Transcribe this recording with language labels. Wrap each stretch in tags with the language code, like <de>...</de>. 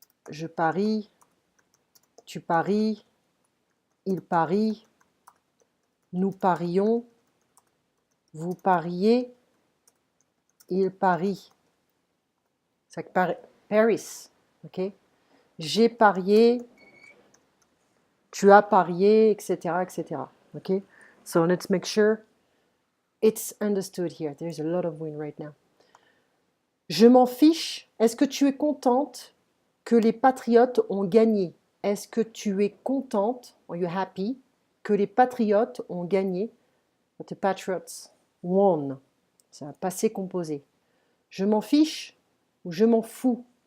<fr>Je parie, tu paries, il parie, nous parions, vous pariez, il parie. C'est Paris, ok? J'ai parié, tu as parié, etc., etc. Ok?</fr> <en>So let's make sure it's understood here. There's a lot of wind right now.</en> <fr>Je m'en fiche. Est-ce que tu es contente que les Patriotes ont gagné? Est-ce que tu es contente,</fr> <en>are you happy,</en> <fr>que les Patriotes ont gagné?</fr> <en>The Patriots won.</en> <fr>C'est un passé composé. Je m'en fiche ou je m'en fous.</fr>